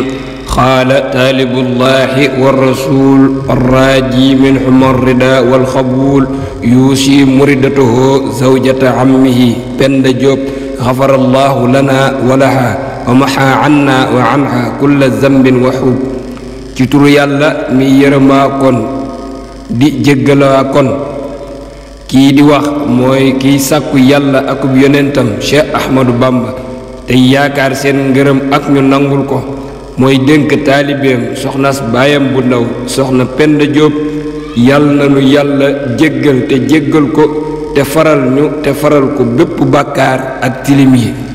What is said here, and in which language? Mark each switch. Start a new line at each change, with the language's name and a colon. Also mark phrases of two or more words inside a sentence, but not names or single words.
Arabic: قال طالب الله والرسول الراجي منهم الرضا والقبول يوصي مردته زوجة عمه بند جوب غفر الله لنا ولها ومحى عنا وعنها كل ذنب وحوب.
Wolof: ci turu yàlla mi yërëmaa kon di jéggalaa kon. kii di wax mooy kiy sàkku yàlla akub yonentam Cheikh Ahmadou Bamba tey yaakaar seen ngërëm ak ñu nangul ko. mooy dénk taalibeem soxnas baayam bu ndaw soxna Penda Jóob yàlla na nu yàlla jéggal te jéggal ko te faral ñu te faral ko bépp bàkkaar ak tilim yi.